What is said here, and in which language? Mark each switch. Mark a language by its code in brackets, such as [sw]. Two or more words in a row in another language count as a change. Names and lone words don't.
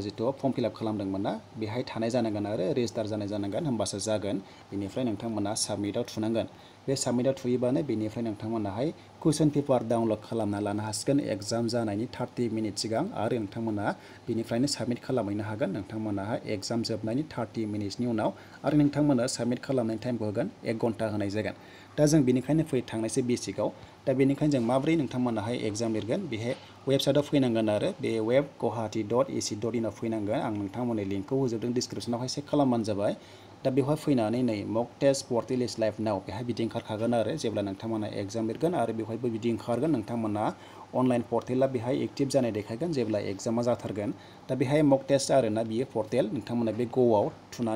[brx] जितु [en] form fill up [brx] खालामदोंमोन ना बेहाय थानाय जानांगोन आरो रेजिस्टार जानाय जानांगोन होमबासो जागोन बेनिफ्राय नोंथांमोना साबमिटआव थुनांगोन बे साबमिटआव थुयोबानो बेनिफ्राय नोंथांमोनाहाय [en] question paper download [brx] खालामना लानो हासिगोन एग्जाम जानायनि 30 मिनिट सिगां आरो नोंथांमोना बेनिफ्रायनो साबमिट खालामहैनो हागोन नोंथांमोनाहा एग्जाम जोबनायनि 30 मिनिटनि उनाव आरो नोंथांमोना साबमिट खालामनायनि टाइमखौ होगोन 1 घन्टा होनाय जागोन दा जों बेनिखायनो थांनायसै बेसिकआव दा बेनिखायनो जों माब्रै नोंथांमोनाहाय एग्जाम लिरगोन बेहाय वेबसाइटआव फैनांगोन आरो बे web.guwahati.ac.in आव फैनांगोन आं नोंथांमोननि लिंकखौ होजोबदों डिसक्रिप्शनावहाय चेक खालामबानो जाबाय दा बेवहाय फैनानै नै [en] mock test portal is live now [brx] बेहाय बिदि ओंखारखागोन आरो जेब्ला नोंथांमोना एग्जाम लिरगोन आरो बेवहायबो बिदि ओंखारगोन नोंथांमोना [en] online portal [brx] बेहाय एक्टिभ जानाय देखायगोन जेब्ला एग्जामा जाथारगोन दा बेहाय [en] mock test [brx] आरोना बियो पर्टेल नोंथांमोना बे ग'आव थुनानै